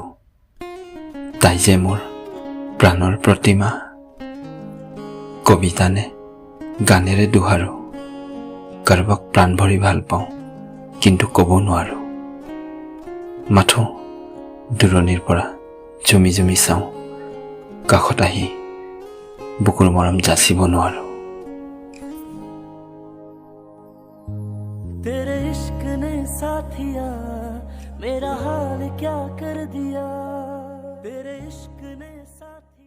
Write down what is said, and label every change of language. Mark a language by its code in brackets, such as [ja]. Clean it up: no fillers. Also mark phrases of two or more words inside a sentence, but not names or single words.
[as] তাই যে মোৰ প্ৰাণৰ প্ৰতিমা, কবিতা নে গানেৰে দোহাৰোঁ। কাৰোবাক প্ৰাণ ভৰি ভাল পাওঁ, কিন্তু ক'ব নোৱাৰোঁ। মাথো দূৰণিৰ পৰা জুমি জুমি চাওঁ, কাষত আহি বুকুৰ মৰম যাচিব নোৱাৰোঁ। [hi] तेरे इश्क ने साथिया मेरा हाल क्या कर दिया, तेरे इश्क ने साथिया।